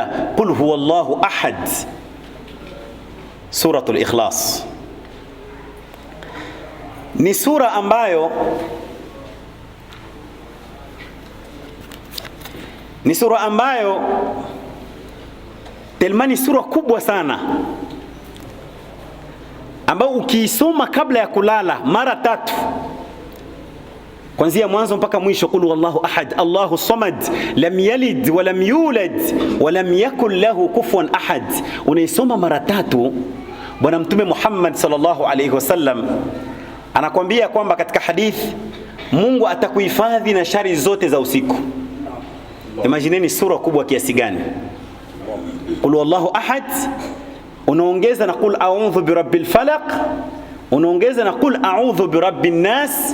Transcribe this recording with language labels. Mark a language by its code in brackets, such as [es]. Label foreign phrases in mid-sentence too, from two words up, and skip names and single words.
[ar] قل هو الله أحد, سورة الإخلاص [sw] ni sura ambayo telmani sura kubwa sana ambayo ukiisoma kabla ya kulala mara 3 kuanzia mwanzo mpaka mwisho, [ar] قل هو الله أحد، الله الصمد، لم يلد ولم يولد ولم يكن له كفوا أحد, [sw] unaisoma mara 3, bwana mtume Muhammad [ar] صلى الله عليه وسلم [sw] anakuambia kwamba katika hadithi Mungu atakuhifadhi na shari zote za usiku. Imagineni sura kubwa kiasi gani. [ar] قل هو الله أحد, [sw] unaongeza na [ar] قل أعوذ برب الفلق, [sw] unaongeza na [ar] قل أعوذ برب الناس.